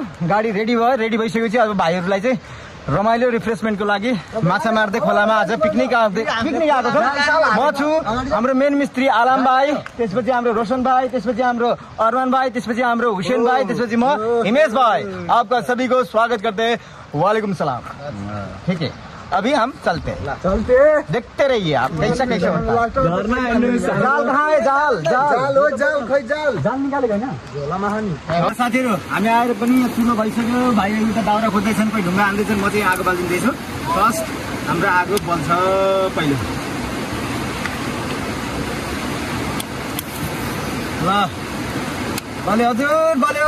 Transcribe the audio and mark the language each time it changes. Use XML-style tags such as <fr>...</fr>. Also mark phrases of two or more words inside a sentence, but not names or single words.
<ne>गाडी रेडी भयो। रेडी भइसकेपछि अब भाइहरूलाई चाहिँ रमाइलो रिफ्रेसमेन्टको लागि माछा मार्दै खोलामा आज पिकनिक आएको छ। म छु, हाम्रो मेन मिस्त्री आलम भाइ, त्यसपछि हाम्रो रोशन भाइ, त्यसपछि हाम्रो अरमान भाइ, त्यसपछि हाम्रो हुसैन भाइ, त्यसपछि म हिमेश भाइ।</ne> <hi>आपका सभी को स्वागत करते हैं,</hi> <ar>وعليكم السلام.</ar> <hi>ठीक है, अभी हम चलते देखते रहिए आप कैसा कैसा होता है। जाल कहाँ है?</hi> <ne>जाल निकालेको होइन साथीहरू। हामी आएर पनि ठुलो भइसक्यो। भाइहरू त दाउरा खोज्दैछन्, कोही ढुङ्गा हान्दैछन्, म चाहिँ आगो बालिँदैछु। फर्स्ट हाम्रो आगो बल्छ पहिलो। ल बल्यो हजुर, बल्यो।</ne>